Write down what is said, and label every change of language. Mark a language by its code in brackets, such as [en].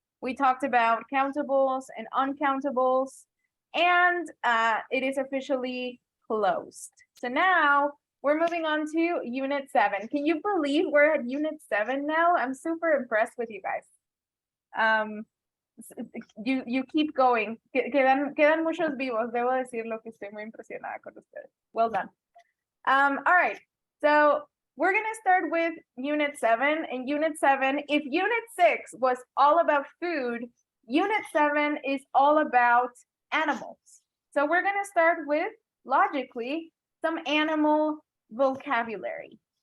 [en] We talked about countables and uncountables, and it is officially closed. So now we're moving on to unit 7. Can you believe we're at unit 7 now? I'm super impressed with you guys. You keep going. [es] Quedan muchos vivos. Debo decirlo que estoy muy impresionada con ustedes. [en] Well done. All right. So we're going to start with unit 7. And unit 7, if unit 6 was all about food, unit 7 is all about animals. So we're going to start with, logically, some animal vocabulary.